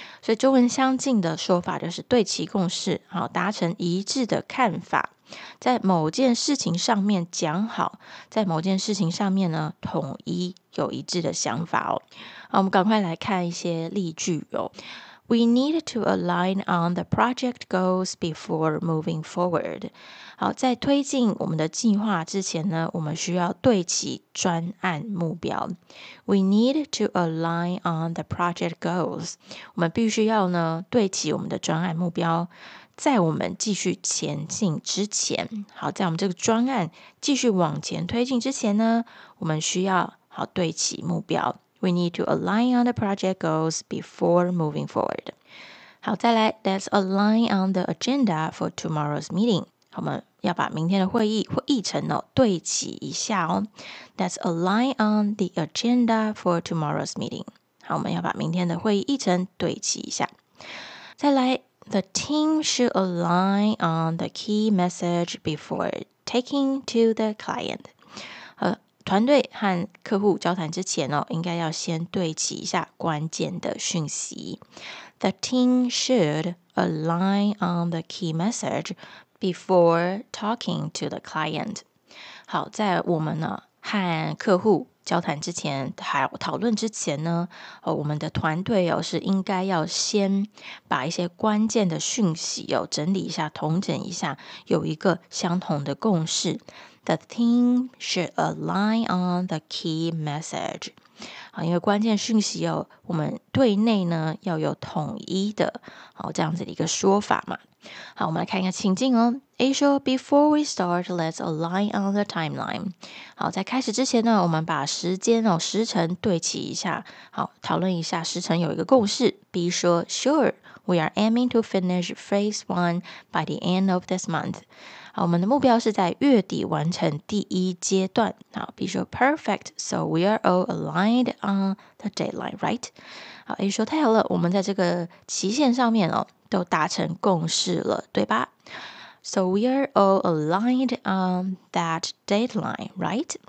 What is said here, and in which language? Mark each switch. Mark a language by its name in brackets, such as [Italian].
[Chinese] 所以中文相近的说法就是对齐共识，好，达成一致的看法，在某件事情上面讲好，在某件事情上面呢统一有一致的想法哦。好，我们赶快来看一些例句哦。 [English] We need to align on the project goals before moving forward. [Chinese] 好，在推进我们的计划之前呢，我们需要对齐专案目标。 [English] We need to align on the project goals. [Chinese] 我们必须要呢对齐我们的专案目标，在我们继续前进之前，好，在我们这个专案继续往前推进之前呢，我们需要好对齐目标。 [English] We need to align on the project goals before moving forward. [Chinese] 好，再来 [English] ,let's align on the agenda for tomorrow's meeting. [Chinese] 我们要把明天的会议或议程哦对齐一下哦。 [English] Let's align on the agenda for tomorrow's meeting. [Chinese] 好，我们要把明天的会议议程对齐一下。再来 [English] ,the team should align on the key message before taking to the client. [Chinese] 团队和客户交谈之前哦，应该要先对齐一下关键的讯息。 [English] The team should align on the key message before talking to the client. [Chinese] 好，在我们呢和客户交谈之前，还有讨论之前呢，我们的团队哦是应该要先把一些关键的讯息哦整理一下，统整一下，有一个相同的共识。 [English] The team should align on the key message. [Chinese] 好，因为关键讯息哦，我们对内呢要有统一的，好，这样子的一个说法嘛。好，我们来看一下情境哦。 A 说 [English] ,Before we start, let's align on the timeline. [Chinese] 好，在开始之前呢，我们把时间哦，时程对齐一下，好，讨论一下时程有一个共识。 B 说 [English] ,Sure, we are aiming to finish phase one by the end of this month. [Chinese] 好，我们的目标是在月底完成第一阶段。好，比如说 [English] perfect, so we are all aligned on the deadline, right? [Chinese] 好 ,A 说太好了，我们在这个期限上面哦都达成共识了，对吧？ [English] So we are all aligned on that deadline, right?